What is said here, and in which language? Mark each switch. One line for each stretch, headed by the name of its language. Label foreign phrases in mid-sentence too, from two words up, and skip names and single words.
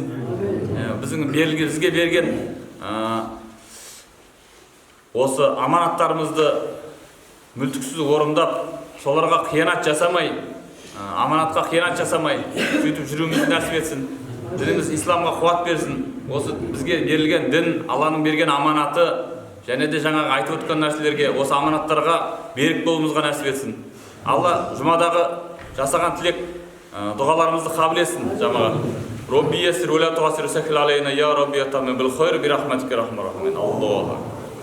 Kazakh: Бізге берген осы аманаттарымызды мүлтіксіз орындап, соларға қиянат жасамай, аманатқа қиянат жасамай, сөйтіп жүруімізді нәсіп етсін. Дініміз исламға қуат берсін. Осы бізге берілген дін, Алланың берген аманаты, және де жаңағы айтып өткен нәрселерге, осы аманаттарға берік болуымызға нәсіп етсін. Алла жұмадағы жасаған тілек дұғаларымызды қабыл етсін жамағат.
Arabic: رب يسر ولا تعسر سهل علينا يا رب تمم بالخير برحمتك رحمن رحيم. Аллаху